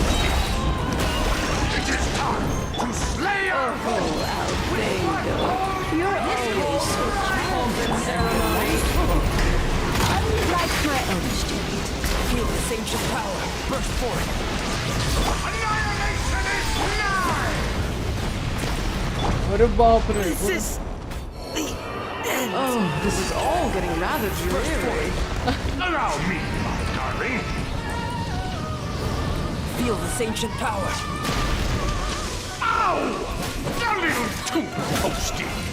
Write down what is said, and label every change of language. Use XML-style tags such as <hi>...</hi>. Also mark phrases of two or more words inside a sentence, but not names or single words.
<en>It is time to slay our Oh, Albedo, you're always so charming. Unlike my own student. Feel this ancient power. Burst forth. annihilation is nigh!</en> <hi>अरे बाप रे</hi> <en>This is the end. Oh, this is all getting rather dreary. Allow me, my darling. Feel this ancient power. Ow! A little too toasty.</en>